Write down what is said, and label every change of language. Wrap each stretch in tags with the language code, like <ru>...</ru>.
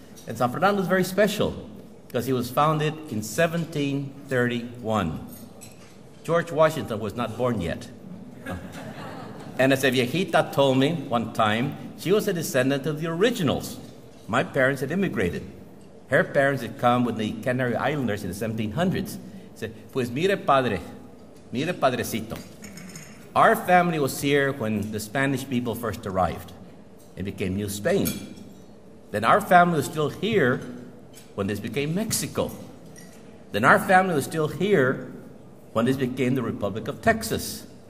<en>And San Fernando is very special because it was founded in 1731. George Washington was not born yet. And as a viejita told me one time, she was a descendant of the originals. My parents had immigrated. Her parents had come with the Canary Islanders in the 1700s. Said,</en> <es>pues mire padrecito.</es> <en>Our family was here when the Spanish people first arrived. It became New Spain. Then our family was still here when this became Mexico. Then our family was still here when this became the Republic of Texas.</en>